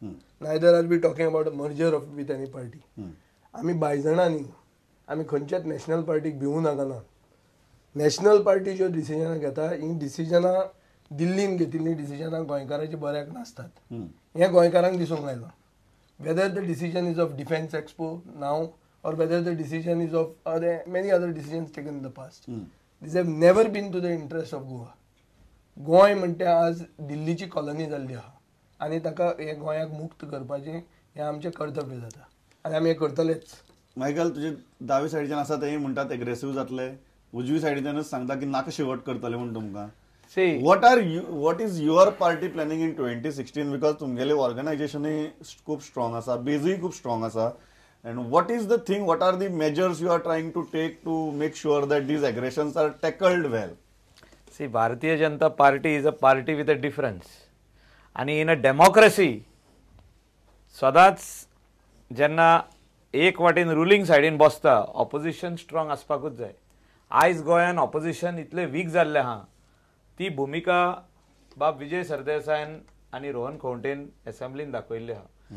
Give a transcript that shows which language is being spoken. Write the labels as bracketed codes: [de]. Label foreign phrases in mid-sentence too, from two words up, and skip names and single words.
[en] Neither are we talking about merger of with any party. [kok] आमी बायजणांनी आमी खंयच्याच नॅशनल पार्टीक भिवूं नाकाना. [en] national party [kok] ज्यो डिसिजनां घेता ही डिसिजनां दिल्लीन घेतिल्लीं डिसिजनां गोंयकारांच्या बऱ्याक नासतात. हें गोंयकारांक दिसूंक लायलां. [en] Whether the decision is of Defence Expo now or whether the decision is of many other decisions taken in the past. These have never been to the interest of Goa. [kok] गोंय म्हणटे आज दिल्लीची कॉलनी जाल्ली आहा आनी ताका हे गोंयाक मुक्त करपाचें हें आमचें कर्तव्य जाता आनी आमी हें करतलेच. मायकल तुजे दावे सायडीच्यान आसा तेय म्हणटात एग्रेसिव्ह जातले, उजवी सायडीच्यानच सांगता की नाका शेवट करतले म्हण तुमकां. [en] what is your party planning in 2016 because [kok] तुमगेले ऑर्गनायझेशनय खूप स्ट्रॉंग आसा, बेजूय खूप स्ट्रॉंग आसा, [en] and what is the thing, what are the measures you are trying to take to make sure that these aggressions are tackled well? See, Bharatiya Janata Party is a party with a difference. [kok] आणि [en] in a democracy, [kok] सदांच जेन्ना एक वाटेन रुलिंग सायडीन बसता ऑपोजिशन स्ट्रॉंग आसपाकूच जाय. आयज गोंयान ऑपोजिशन इतले वीक जाल्ले आहा, ती भुमिका बाब विजय सरदेसायन आनी रोहन खंवटेन असेंब्लीन दाखयल्ली आहा.